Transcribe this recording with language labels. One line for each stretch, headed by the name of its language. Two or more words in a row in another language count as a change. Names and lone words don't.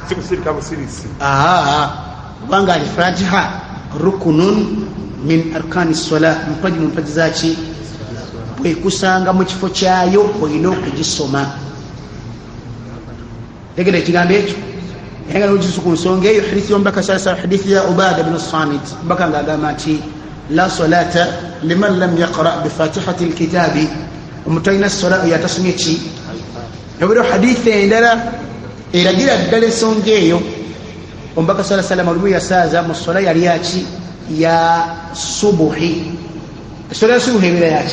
Ganda: Kubanga
Arabic: الفاتحة ركن من أركان الصلاة,
Ganda: mpaji mu mpaji zaki. Bwekusanga mu kifo kyayo olina okugisoma. Tegera ekigambo ekyo nga nogisu ku nsonga eyo. Hadithi y'omubaka sasa, hadithi ya Ubada bin Samit, omubaka ng'agamba nti
Arabic: لا صلاة لمن لم يقرأ بفاتحة الكتاب,
Ganda: omuntu alina sola oyo atasomye ki? Nobero hadithi endala eragira ddala ensonga eyo. Omubaka
Arabic: صلى سلم
Ganda: olumu yasaaza mu sola yali yaki? Ya subuhi. Esola ya subuhi ebeera yaki?